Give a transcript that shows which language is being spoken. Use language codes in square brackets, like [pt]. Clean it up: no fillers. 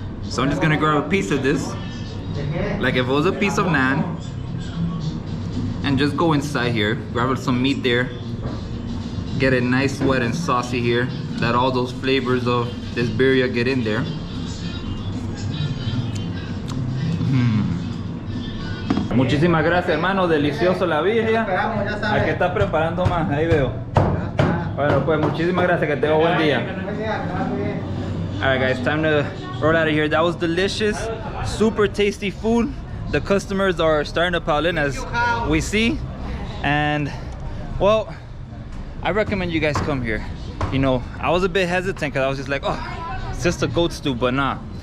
[en] So I'm just gonna grab a piece of this, like if it was a piece of naan, and just go inside here, grab some meat there, get it nice, wet and saucy here. Let all those flavors of this birria get in there. [es] Muchísimas gracias, hermano. Delicioso la birria. Aquí está preparando más, ahí veo. Bueno, pues muchísimas gracias. Que tenga buen día. [en] Alright, guys, time to roll out of here. That was delicious, super tasty food. The customers are starting to pile in, as we see. And, well, I recommend you guys come here. You know, I was a bit hesitant because I was just like, oh, it's just a goat stew, but nah.